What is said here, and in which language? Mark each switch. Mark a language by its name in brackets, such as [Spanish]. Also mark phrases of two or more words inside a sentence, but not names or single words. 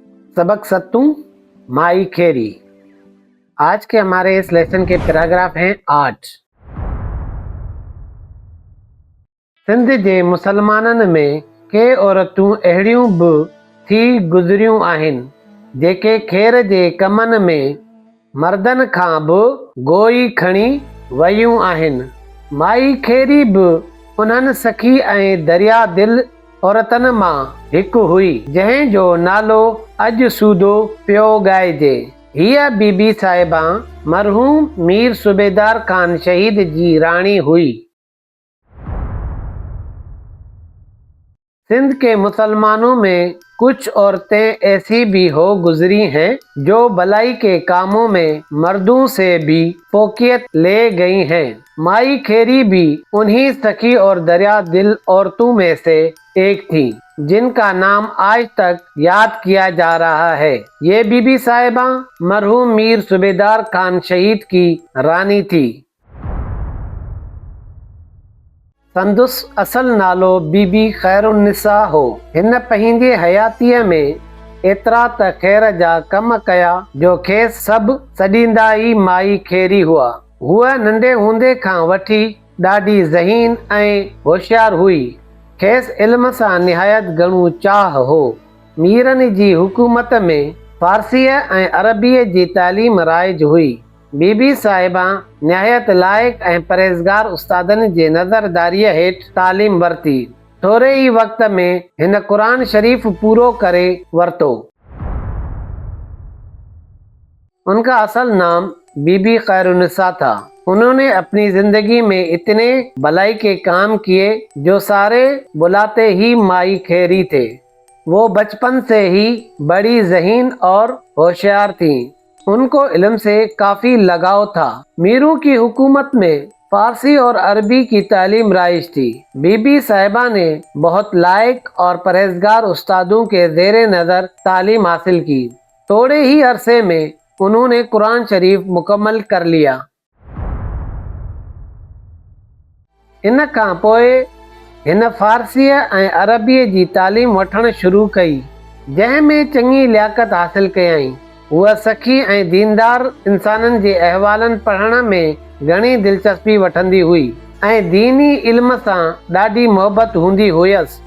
[Sindhi] सबक सत्तू माई खेरी। [Urdu] آج کے ہمارے اس لیسن کے پیراگراف ہیں 8. [Sindhi] सिंध जे मुसलमाननि में के औरतूं अहिड़ियूं बि थी गुज़रियूं आहिनि जेके खेर जे कमनि में मर्दनि खां बि गोई खणी वयूं आहिनि। माई खेरी बि उन्हनि सखी ऐं दरिया दिल औरतनि मां हिकु हुई जंहिं जो नालो अॼु सूदो पियो ॻाइजे। हीअ बीबी साहिबा मरहूम मीर सूबेदार खान शहीद जी राणी हुई। [Urdu] سندھ کے مسلمانوں میں کچھ عورتیں ایسی بھی ہو گزری ہیں جو بھلائی کے کاموں میں مردوں سے بھی فوقیت لے گئی ہیں. مائی خیری بھی انہی سخی اور دریا دل عورتوں میں سے ایک تھی جن کا نام آج تک یاد کیا جا رہا ہے. یہ بی بی صاحبہ مرحوم میر صوبیدار خان شہید کی رانی تھی. [Sindhi] संदुस असल नालो बीबी खैरुन्निसा हो। हिन पंहिंजे हयातीअ में एतिरा त ख़ैर जा कम कया जो खेसि सभु सॾींदा ई माई खेरी हुआ। हूअ नंढे हूंदे खां वठी ॾाढी ज़हीन ऐं होशियार हुई। खेसि इल्म सां निहायत घणो चाह हो। मीरनि जी हुकूमत में फारसीअ ऐं अरबीअ जी तालीम राइज हुई। बीबी साहिबा निहायत लाइक़ ऐं परहेज़गार उस्तादनि जे नज़रदारीअ हेठि तालीम वरिती। थोरे ई वक़्त में हिन क़ुरान शरीफ़ पूरो करे वरितो। [Urdu] ان کا اصل نام بی بی خیرالنساء تھا. انہوں نے اپنی زندگی میں اتنے بھلائی کے کام کیے جو سارے بلاتے ہی مائی خیری تھے. وہ بچپن سے ہی بڑی ذہین اور ہوشیار تھی. ان کو علم سے کافی لگاؤ تھا۔ میروں کی حکومت میں فارسی اور عربی کی تعلیم رائج تھی. بی بی صاحبہ نے بہت لائق اور پرہیزگار استادوں کے زیرِ نظر تعلیم حاصل کی. تھوڑے ہی عرصے میں انہوں نے قرآن شریف مکمل کر لیا. [Sindhi] इन खां पोइ हिन फारसीअ ऐं अरबीअ जी तालीम वठणु शुरू कई जंहिं में चङी लियाकत हासिल कयई। उहा सखी ऐं दीनदार इंसाननि जे अहवालनि पढ़ण में घणी दिलचस्पी वठंदी हुई ऐं दीनी इल्म सां ॾाढी मोहबत हूंदी हुयसि।